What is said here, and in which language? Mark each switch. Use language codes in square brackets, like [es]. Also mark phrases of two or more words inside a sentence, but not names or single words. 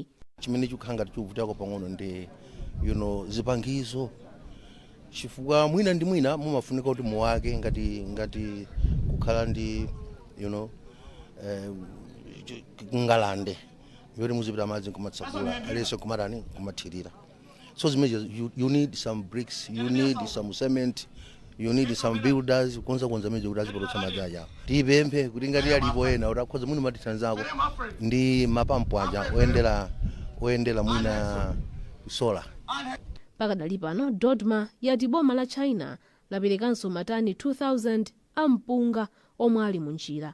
[ny] Chimene chikukhanga chikuvutako pang'ono ndi zipangizo, chifukwa mwina ndi mwina mumafunika kuti muwake ngati kukhala ndi ngalande yoti muzipita madzi kumatsakula aliyense kumatani kumathirira. [en] So you need some bricks, you need some cement, you need some builders [ny] konza meje kuti azipatsa madzi aja. Tipemphe kuti ngati alipo ena kuti akhoza mwina matithanzako ndi mapampu aja oyendera mwina sola. Pakadali pano Dodma yati boma la China laperekanso matani 2000 ampunga omwe ali munjira.